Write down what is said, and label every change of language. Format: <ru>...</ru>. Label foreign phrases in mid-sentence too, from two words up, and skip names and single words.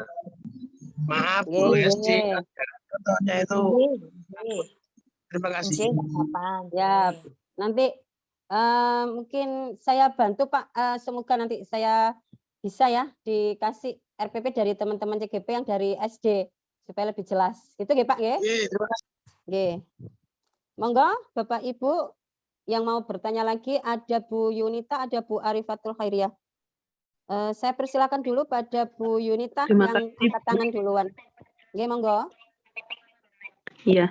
<id>Maaf, Bu Lesti, contohnya itu. Terima kasih. Ya, nanti mungkin saya bantu Pak, semoga nanti saya bisa ya dikasih RPP dari teman-teman CGP yang dari SD supaya lebih jelas. Itu nggih Pak nggih? Terima kasih. Nggih. Monggo Bapak Ibu yang mau bertanya lagi, ada Bu Yunita, ada Bu Arifatul Khairiyah. Saya persilakan dulu pada Bu Yunita yang angkat tangan duluan.</id> <jv>Nggih, monggo.</jv> <id>Iya.</id>